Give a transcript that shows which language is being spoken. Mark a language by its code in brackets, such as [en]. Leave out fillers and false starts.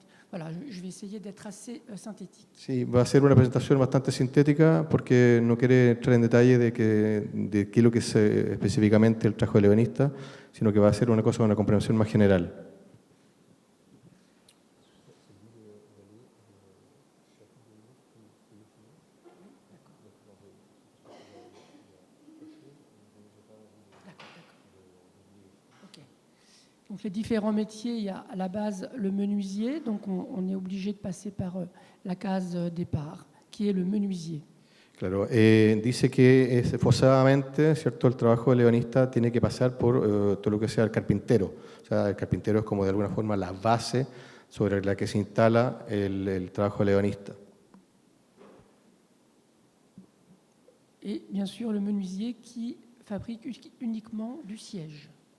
[fr] Voilà, je vais essayer d'être assez synthétique. [es] Sí, va a ser una presentación bastante sintética porque no quiere entrar en detalle de qué es lo que es específicamente el trabajo del ebanista, sino que va a ser una cosa, una comprensión más general. [fr] Donc les différents métiers, il y a à la base le menuisier, donc on est obligé de passer par la case départ, qui est le menuisier. [es] Claro, dice que forzadamente, ¿cierto? El trabajo del ebanista tiene que pasar por todo lo que sea el carpintero. O sea, el carpintero es como de alguna forma la base sobre la que se instala el trabajo del ebanista. [fr] Et bien sûr le menuisier qui fabrique uniquement du siège.